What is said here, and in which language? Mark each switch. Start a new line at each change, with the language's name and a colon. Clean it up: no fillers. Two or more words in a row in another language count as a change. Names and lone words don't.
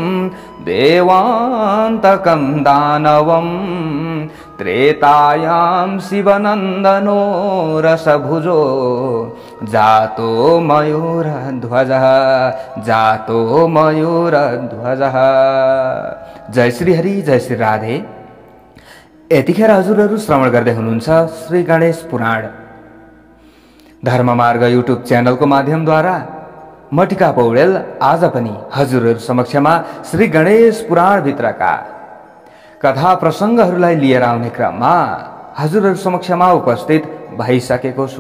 Sanskrit: देवान्तकं दानवं त्रेतायां शिवनन्दनो रसभुजो जातो मयूरध्वजः जातो मयूरध्वजः।
Nepali: जय श्री हरि, जय श्री राधे। यतिखेर हजुरहरू श्रवण गर्दै हुनुहुन्छ श्री गणेश पुराण धर्ममार्ग युट्युब च्यानलको माध्यमद्वारा। म टिका पौडेल आज पनि हजुरहरू समक्षमा श्री गणेश पुराण भित्रका कथा प्रसङ्गहरूलाई लिएर आउने क्रममा हजुरहरू समक्षमा उपस्थित भइसकेको छु।